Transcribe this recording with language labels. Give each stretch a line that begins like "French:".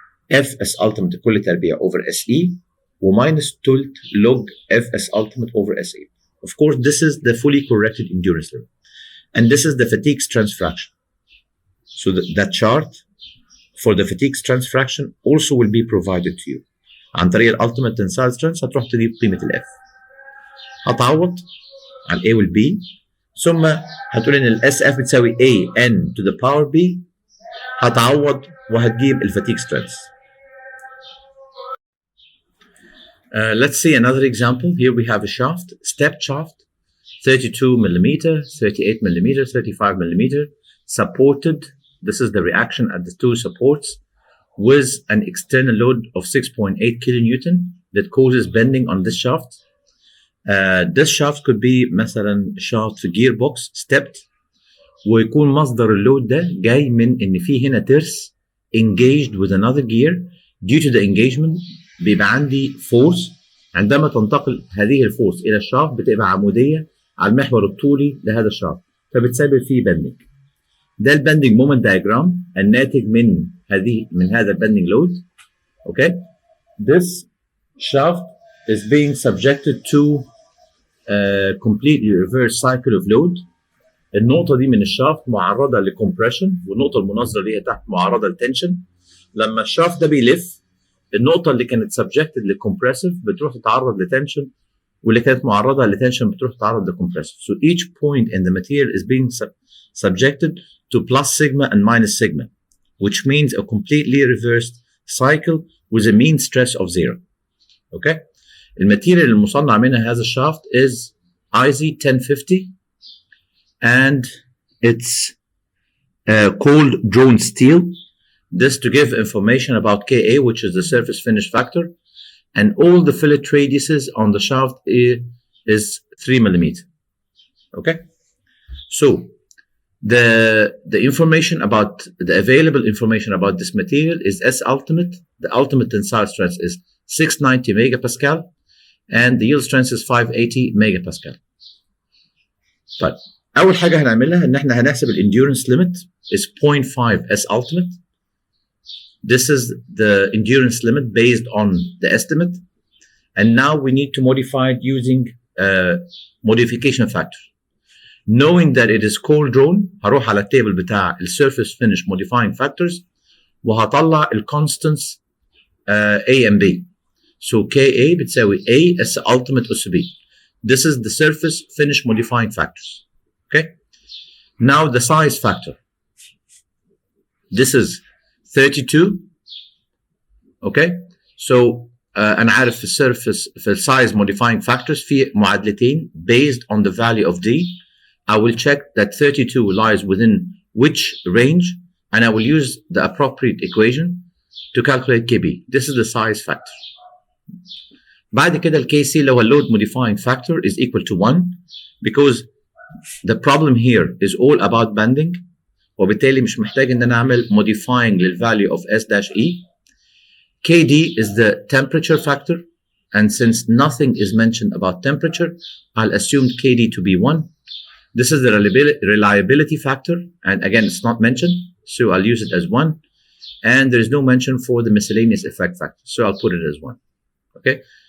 English: F as ultimate
Arabic: كل تربيع
English: over SE وminus تلت log F as ultimate over SA. Of course, this is the fully corrected endurance limit. And this is the fatigue strength fraction. So that chart for the fatigue strength fraction also will be provided to you.
Arabic: عن طريق ال ultimate tensile strength هتروح تجيب قيمة ال F. هتعوض عن A وال B ثم هتقول إن ال SF بتساوي A
English: n to the power B
Arabic: هتعوض وهتجيب ال fatigue strength.
English: Let's see another example. Here we have a shaft, stepped shaft, 32 millimeter, 38 millimeter, 35 millimeter, supported. This is the reaction at the two supports with an external load of 6.8 kilonewton that causes bending on this shaft. This shaft could be
Arabic: مثلا shaft في gearbox stepped ويكون مصدر اللود ده جاي من إن في هنا ترس
English: engaged with another gear. Due to the engagement
Arabic: بيبقى عندي
English: force.
Arabic: عندما تنتقل هذه الفورس إلى الشافت بتبقى عمودية على المحور الطولي لهذا الشافت فبتسبب فيه bending. ده البندنج مومنت دايجرام الناتج من هذا البندنج لود.
English: Okay, this shaft is being subjected to a completely reverse cycle of load.
Arabic: النقطة دي من الشافت معرضة لكمبريشن والنقطة المناظرة ليها تحت معرضة لتنشن. لما الشافت ده بيلف النقطة اللي كانت subjected لكمبريسيف بتروح تتعرض لتنشن واللي كانت معرضة لتنشن بتروح تتعرض لكمبريسيف.
English: So each point in the material is being subjected to plus sigma and minus sigma, which means a completely reversed cycle with a mean stress of 0. Okay?
Arabic: الماتيريال المصنع منها هذا الشافت
English: is IZ1050 and it's called drone steel. This to give information about Ka, which is the surface finish factor, and all the fillet radiuses on the shaft is 3 millimeter. Okay? So the information about the available information about this material is S ultimate. The ultimate tensile strength is 690 megapascal and the yield strength is 580 megapascal.
Arabic: طيب اول حاجه هنعملها ان احنا هنحسب الendurance limit
English: is 0.5 S ultimate. This is the endurance limit based on the estimate, and now we need to modify it using modification factor. Knowing that it is cold drawn
Arabic: هروح على التيبل بتاع
English: surface finish modifying factors وهطلع constants A and B. So Ka
Arabic: بتساوي
English: A as ultimate أس B. This is the surface finish modifying factors. Okay. Now the size factor. This is 32. Okay. So
Arabic: أنا عارف في السيرفيس في السايز modifying factors في معادلتين
English: based on the value of D. I will check that 32 lies within which range, and I will use the appropriate equation to calculate KB. This is the size factor.
Arabic: بعد كده ال KC اللي هو
English: load modifying factor is equal to 1 because the problem here is all about bending.
Arabic: وبالتالي مش محتاج ان انا اعمل modifying للvalue of S-E.
English: KD is the temperature factor, and since nothing is mentioned about temperature, I'll assume KD to be 1. This is the reliability factor, and again, it's not mentioned, so I'll use it as 1. And there is no mention for the miscellaneous effect factor, so I'll put it as 1. Okay?